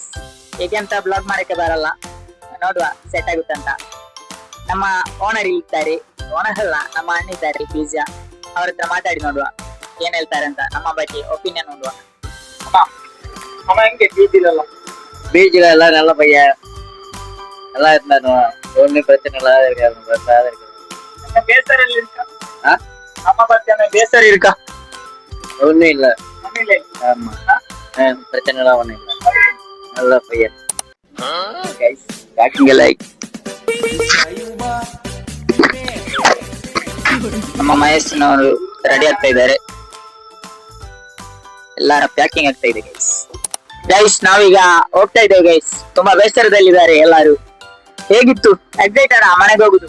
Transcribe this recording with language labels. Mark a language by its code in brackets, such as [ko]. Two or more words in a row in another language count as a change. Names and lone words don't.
[kn] ಹೇಗೆ ಅಂತ ಬ್ಲಾಗ್ ಮಾಡಕ್ಕೆ ಬರಲ್ಲ, ನೋಡುವ ಸೆಟ್ ಆಗುತ್ತೆ ಅಂತ. ನಮ್ಮ ಓನರ್ ಇದ್ದಾರೆ, ಓನರ್ ಅಲ್ಲ ನಮ್ಮ ಅಣ್ಣ ಇದ್ದಾರೆ ಪಿಜ್ಜಾ, ಅವ್ರ ಹತ್ರ ಮಾತಾಡಿ ನೋಡುವ ಏನ್ ಹೇಳ್ತಾರೆ ಅಂತ, ನಮ್ಮ ಬಗ್ಗೆ ಒಪಿನಿಯನ್ ನೋಡುವ. ಅಮ್ಮ ಹೆಂಗೆ ಬೀಜಿಲ್ಲ [ta] நல்ல பையன் நல்லா இருந்தானோ ஒன்னும் பிரச்சனை இல்லாத ಬೇಸರ இருக்கா? அம்மா பத்தி ಬೇಸರ இருக்கா? ஒன்னும் இல்ல. ஆமா, பிரச்சனை எல்லாம் ஒன்னும் இல்ல. நல்ல பையன். [en] guys, talking like [kn] ನಮ್ಮ ಮಹೇಶ್ನವರು ರೆಡಿ ಆಗ್ತಾ ಇದ್ದಾರೆ, ಎಲ್ಲಾರ ಪ್ಯಾಕಿಂಗ್ ಆಗ್ತಾ ಇದೆ ಗೈಸ್. ಗೈಸ್ ನಾವೀಗ ಹೋಗ್ತಾ ಇದ್ದೇವೆ ಗೈಸ್. ತುಂಬಾ ಬೇಸರದಲ್ಲಿದ್ದಾರೆ ಎಲ್ಲಾರು. ಹೇಗಿತ್ತು? ಎಕ್ಸೈಟೆಡ್ ಮನೆಗೆ ಹೋಗುದು?